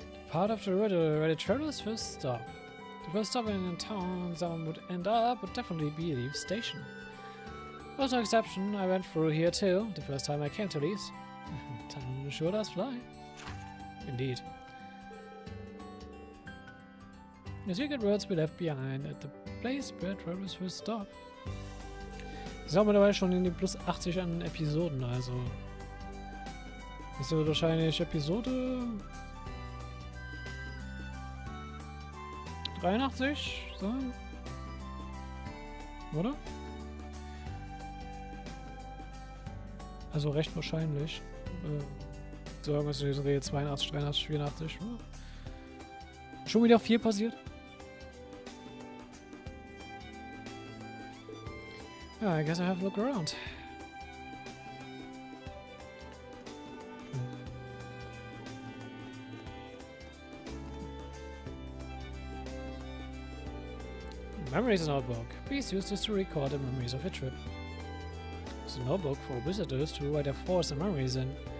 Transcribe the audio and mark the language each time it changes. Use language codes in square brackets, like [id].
[en] Part of the riddle where the travelers first stop. The first stop in a town someone would end up would definitely be Leaf Station. There was no exception, I went through here too, the first time I came to Leafs. Time sure does fly. Indeed. The secret words we left behind at the place where travelers first stop. [de] Ich glaube mittlerweile schon in die plus 80 an Episoden, also. Das wird wahrscheinlich Episode 83 sein? Oder? Also recht wahrscheinlich. Sagen wir es Rede 82, 83, 84. Schon wieder viel passiert. [en] Yeah, I guess I have to look around. Memories notebook. Please use this to record the memories of your trip. It's a notebook for visitors to write their thoughts and memories in.